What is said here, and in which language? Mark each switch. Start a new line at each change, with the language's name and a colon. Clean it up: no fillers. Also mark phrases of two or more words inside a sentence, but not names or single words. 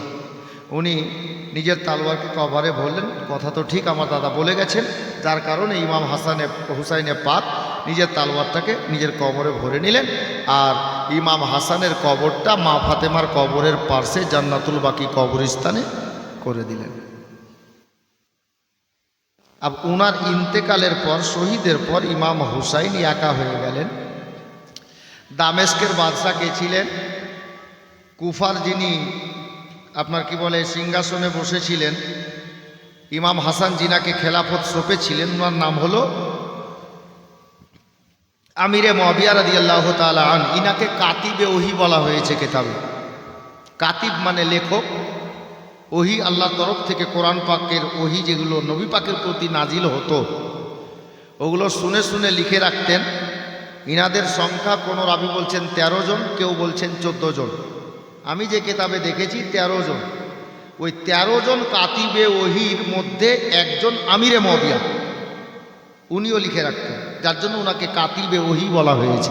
Bangla: উনি নিজের তালোয়ারকে কভারে বললেন, কথা তো ঠিক আমার দাদা বলে গেছেন, যার কারণে ইমাম হুসাইনে পাক নিজের তালোয়ারটাকে নিজের কবরে ভরে নিলেন, আর ইমাম হাসানের কবরটা মা ফাতেমার কবরের পাশে জান্নাতুল বাকি কবরস্থানে করে দিলেন। এবার উনার ইন্তেকালের পর শহীদের পর ইমাম হুসাইন একা হয়ে গেলেন। দামেস্কের বাদশাহ কে ছিলেন, কুফার যিনি আপনার কি বলে সিংহাসনে বসেছিলেন, ইমাম হাসান যিনাকে খেলাফত সঁপে ছিলেন, উনার নাম হলো আমিরে মুয়াবিয়া
Arabic: رضي الله تعالى عنه.
Bangla: ইনাকে কাতিবে ওহী বলা হয়েছে কিতাবে। কাতিব মানে লেখক, ওহি আল্লাহর তরফ থেকে কোরআন পাকের ওহি যেগুলো নবী পাকের প্রতি নাজিল হতো ওগুলো শুনে শুনে লিখে রাখতেন। ইনাদের সংখ্যা কোনো রাবি বলছেন 13 জন, কেউ বলছেন 14 জন। আমি যে কেতাবে দেখেছি 13 জন। ওই 13 জন কাতিবে ওহির মধ্যে একজন আমিরে মুআবিয়া, উনিও লিখে রাখতেন, যার জন্য ওনাকে কাতিবে ওহি বলা হয়েছে।